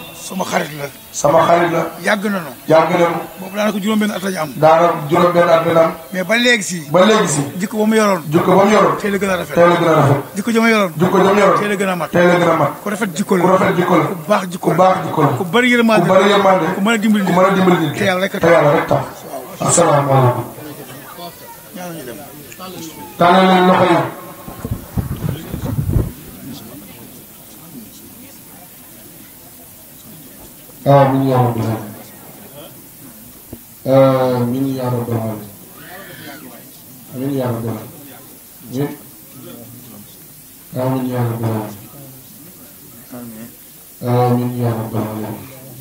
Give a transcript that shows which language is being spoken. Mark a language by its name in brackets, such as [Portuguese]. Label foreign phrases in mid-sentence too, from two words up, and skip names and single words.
[Wolof] sama xarit la yàgg nañu boobu daanaka juróom-benn at lañu am mais ba léegi si jikko ba mu yoroon tey la gën a rafet jikko ja ma yoroon tey la gën a mat ku rafet jikko la ku baax jikko la ku bari yërmande ku mën a dimbali nit te yàlla rek tax asalaamaaleykum tàllal leen loxo yi [Arabic] آمين يا رب العالمين آمين يا رب العالمين آمين يا رب العالمين آمين يا رب العالمين آمين يا رب العالمين